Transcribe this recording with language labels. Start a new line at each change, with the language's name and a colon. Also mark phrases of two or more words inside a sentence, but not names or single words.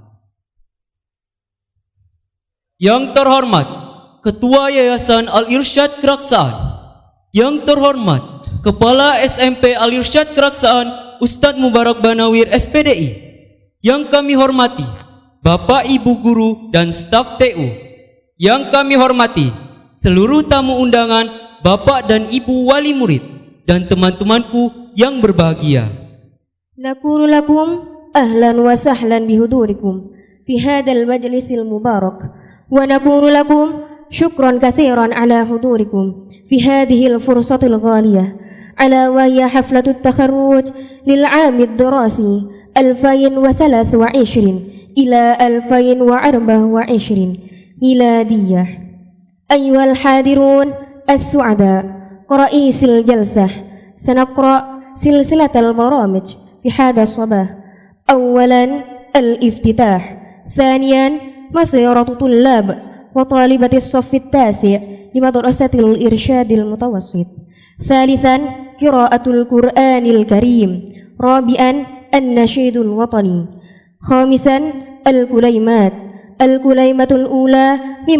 Indonesian: Yang terhormat Ketua Yayasan Al-Irsyad Keraksaan, yang terhormat Kepala SMP Al-Irsyad Keraksaan Ustadz Mubarak Banawir SPDI, yang kami hormati Bapak Ibu Guru dan staf TU, yang kami hormati seluruh tamu undangan, Bapak dan Ibu wali murid, dan teman-temanku yang berbahagia.
Arabic: نقول لكم أهلا وسهلا بحضوركم في هذا المجلس المبارك ونقول لكم شكرا كثيرا على حضوركم في هذه الفرصة الغالية ألا وهي حفلة التخرج للعام الدراسي 2023 إلى 2024 ميلادية. أيها الحاضرون السعداء، كرئيس الجلسة سنقرأ سلسلة البرامج في هذا الصباح. أولا الافتتاح، ثانيا مسيرة طلاب وطالبة الصف التاسع لمدرسة الإرشاد المتوسط، ثالثا قراءة القرآن الكريم، رابعا النشيد الوطني، خامسا الكليمة الأولى من